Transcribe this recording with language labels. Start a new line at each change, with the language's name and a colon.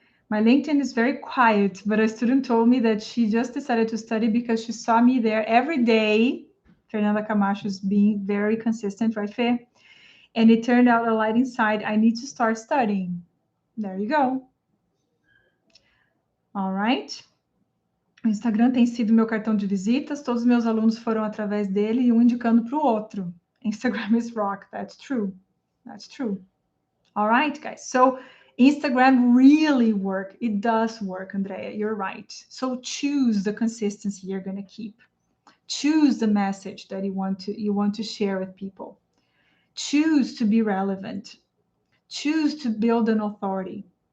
English: My LinkedIn is very quiet, but a student told me that she just decided to study because she saw me there every day. Fernanda Camacho is being very consistent, right, Fê? And it turned out a light inside. I need to start studying. There you go. All right.
Portuguese: O Instagram tem sido meu cartão de visitas. Todos os meus alunos foram através dele e um indicando para o outro.
English: Instagram is rock. That's true. That's true. All right, guys. So Instagram really works. It does work, Andrea. You're right. So choose the consistency you're going to keep. Choose the message that you want to share with people. Choose to be relevant. Choose to build an authority.